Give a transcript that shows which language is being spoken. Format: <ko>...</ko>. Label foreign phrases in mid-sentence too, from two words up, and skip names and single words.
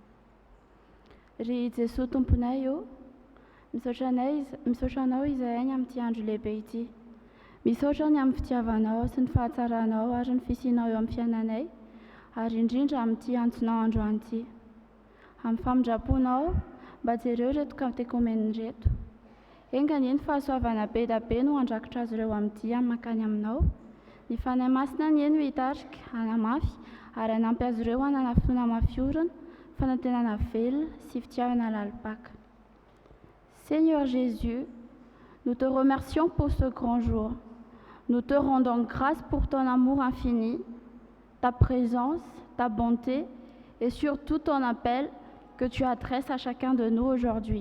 <mg>Ri Jesu tomponaio, misaotranao izahay ny amin'ny andro lehibe ity. Misaotra ny amin'ny fitiavanao sy ny fahatsaranao ary ny fisianao eo amin'ny fiainanay, ary indrindra amin'ity antsonao androany ity. Amin'ny famindraponao, mba jereo reto katekomeny reto. Engany ny fahasoavana be da be no andrakotra azy ireo amin'ity amin'ny mankany aminao. Ny fanahy masina ny eny ho hitarika, hanamafy, ary hanampy azy ireo hanana fotoana mafiorina, fanantenana velona sy fitiavana lalipaka.</mg> <fr>Seigneur Jésus, nous te remercions pour ce grand jour. Nous te rendons grâce pour ton amour infini, ta présence, ta bonté et surtout ton appel que tu adresses à chacun de nous aujourd'hui.</fr>